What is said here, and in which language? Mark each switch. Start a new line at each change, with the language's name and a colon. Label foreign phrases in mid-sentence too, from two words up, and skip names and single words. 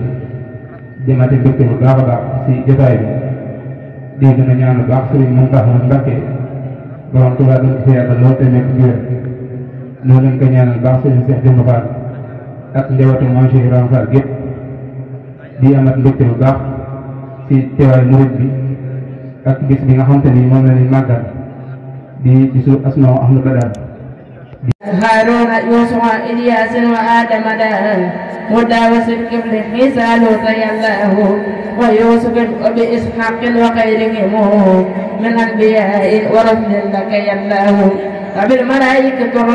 Wolof: demate mbégte bu baax a baax si jotaay bi di gën a ñaan bu baax Sëriñ Muntaxa Mbakke borom Tuubaa gën ko fi yàggal lool te nekk ci wér noonu lañ ko ñaanal baax Sëriñ Seex Jëmb Fall ak njabootu Maam Cheikh Ibrahima Fall gépp di amat mbégte bu baax si teewaay murid bi ak bis bi nga xamante ni moom la ñuy màggal di bisu Asmaa Ahmadu Badaar
Arabic: هارون يوسف إلياس وآدم دان هدى وصدق ابن عيسى لوط الله ويوسف وبإسحاق وغيرهم من الأنبياء ورسل لك الله وبالملائكة طرا